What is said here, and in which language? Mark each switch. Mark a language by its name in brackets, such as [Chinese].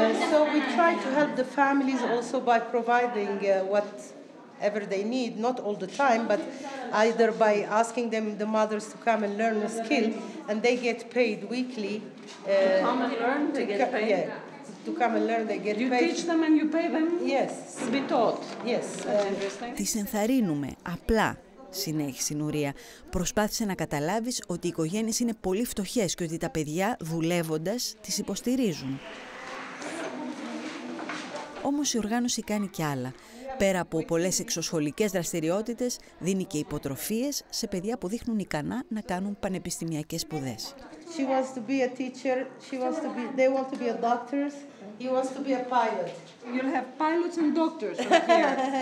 [English] So we try to help the families also by providing whatever they need, not all the time, but either by asking them, the mothers, to come and learn a skill, and they get paid weekly. Come and learn, they get paid? Yeah. To come and learn, they get paid. You teach them and you pay them? Yes. To be taught? Yes. [Greek] Τις ενθαρρύνουμε, απλά, συνέχισε η Νουρία. Προσπάθησε να καταλάβεις ότι οι οικογένειες είναι πολύ φτωχές και ότι τα παιδιά, δουλεύοντας, τις υποστηρίζουν. Όμως η οργάνωση κάνει κι άλλα. Πέρα από πολλές εξωσχολικές δραστηριότητες, δίνει και υποτροφίες σε παιδιά που δείχνουν ικανά να κάνουν πανεπιστημιακές σπουδές. [English] She wants to be a teacher. They want to be a doctor. He wants to be a pilot. You'll have pilots and doctors from here.